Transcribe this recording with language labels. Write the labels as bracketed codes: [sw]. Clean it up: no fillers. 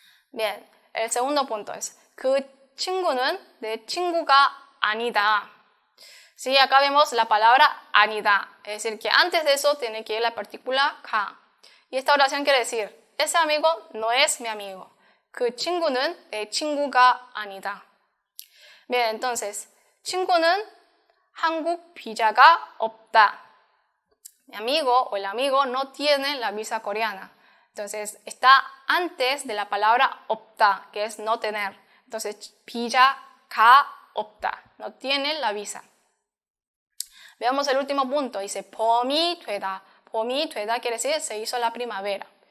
[es] Bien, el segundo punto es [ko] 그 친구는 내 친구가 아니다. [es] Sí, acá vemos la palabra 아니다, es decir que antes de eso tiene que ir la partícula 가. Y esta oración quiere decir ese amigo no es mi amigo. [ko] 그 친구는 내 친구가 아니다. [es] Bien, entonces [ko] 친구는 한국 비자가 없다. [es] Mi amigo o el amigo no tiene la visa coreana. Entonces, está antes de la palabra 없다, que es no tener. Entonces, [ko] 비자가 없다, [es] no tiene la visa. Veamos el último punto, dice [ko] 봄이 되다. [es] 봄이 되다 quiere decir se hizo la primavera.